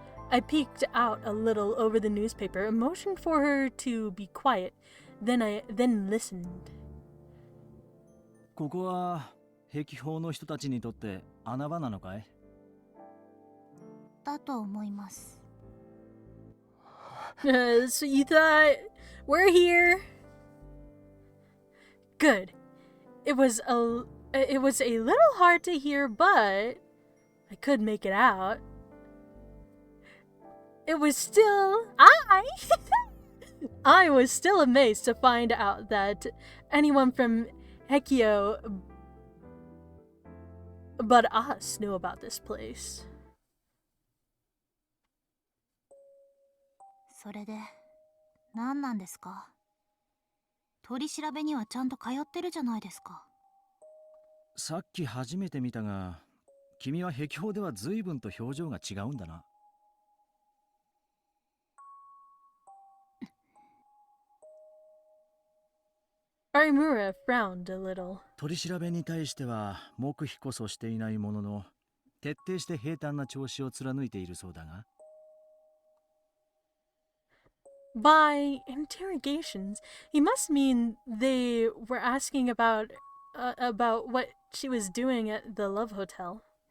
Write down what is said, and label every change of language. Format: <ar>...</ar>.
<en>I peeked out a little over the newspaper and motioned for her to be quiet. Then listened.</en> <ja>ここは壁法の人たちにとって穴場なのかい？だと思います。</ja> <en>So you thought we're here? Good. It was a little hard to hear, but I could make it out. It was still I was still amazed to find out that anyone from Hekio but us knew about this place.</en> <ja>それで何なんですか？取り調べにはちゃんと通ってるじゃないですか。さっき初めて見たが、君は壁法では随分と表情が違うんだな。</ja> <en>Arimura frowned a little.</en> <ja>取り調べに対しては黙秘こそしていないものの、徹底して平坦な調子を貫いているそうだが。</ja> <en>By interrogations, he must mean they were asking about what she was doing at the Love Hotel.</en>